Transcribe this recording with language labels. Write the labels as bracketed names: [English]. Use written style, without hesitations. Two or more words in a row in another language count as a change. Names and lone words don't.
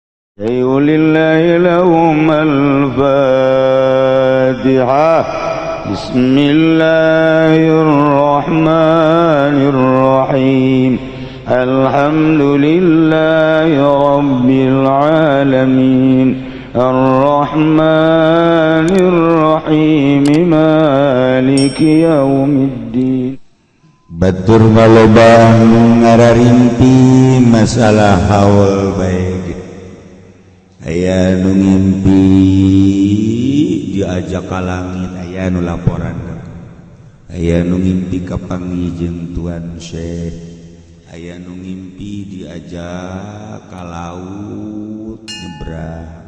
[Arabic] ولله لهم الفاتحة بسم الله الرحمن الرحيم الحمد لله رب العالمين الرحمن الرحيم مالك يوم الدين. [Sundanese] Batur maloba ngararimpi masalah haul baik. Aya nu ngimpi diajak ka langit, aya nu laporan. Aya nu ngimpi ka pangijeng Tuan Syekh, aya nu ngimpi diajak ka laut nyebrang.